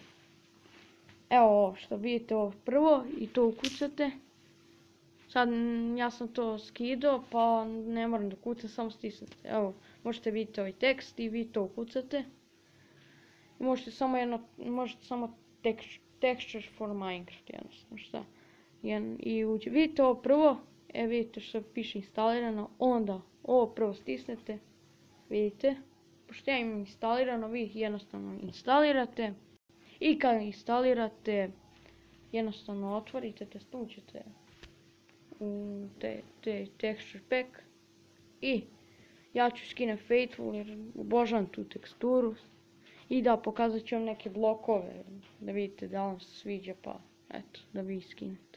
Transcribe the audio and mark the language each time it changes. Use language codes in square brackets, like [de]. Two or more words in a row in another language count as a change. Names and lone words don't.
[bs] Evo ovo što vidite ovo prvo i to ukucate. Sad ja sam to skidao pa ne moram da kucam, samo stisnete. Evo, možete vidjeti ovaj tekst i vi to ukucate. I možete samo [en] texture for Minecraft, [bs] jednostavno šta. I vidite ovo prvo, vidite što piše instalirano, onda ovo prvo stisnete, vidite. Pošto ja imam instalirano, vi jednostavno instalirate. I kad instalirate, jednostavno otvorite te, stućete u [en] texture pack [bs] i ja ću skinuti Faithful jer obožavam tu teksturu i da pokazat ću vam neke blokove da vidite da vam se sviđa, pa eto da vi skinete.